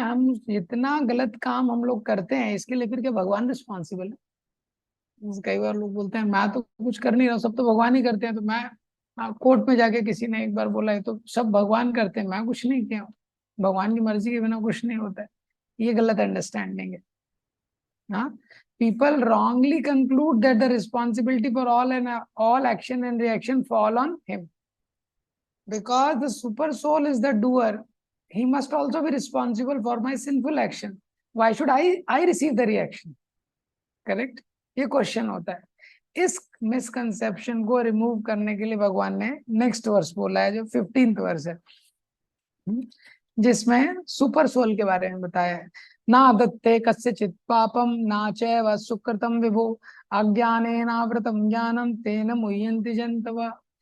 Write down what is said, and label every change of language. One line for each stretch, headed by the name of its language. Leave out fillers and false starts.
Hindi: हम जितना गलत काम हम लोग करते हैं इसके लिए फिर क्या भगवान रिस्पॉन्सिबल है? कई बार लोग बोलते हैं मैं तो कुछ कर नहीं रहा, सब तो भगवान ही करते हैं। तो मैं कोर्ट में जाके किसी ने एक बार बोला है तो सब भगवान करते हैं, मैं कुछ नहीं किया, भगवान की मर्जी के बिना कुछ नहीं होता है, ये गलत अंडरस्टैंडिंग है।
English: हाँ, people wrongly conclude that the responsibility for all action and reaction fall on him, because the super soul is the doer, he must also be responsible for my sinful action. Why should I receive the reaction? Correct?
Hindi: ये question होता है। इस misconception को remove करने के लिए भगवान ने नेक्स्ट वर्स बोला है जो 15th वर्स है, जिसमें सुपर सोल के बारे में बताया है।
Sanskrit: ना दत्ते कस्यचित् पापम ना चैव सुकृतं विभो अज्ञानेनावृतं ज्ञानं तेन मुह्यन्ति जन्तवः।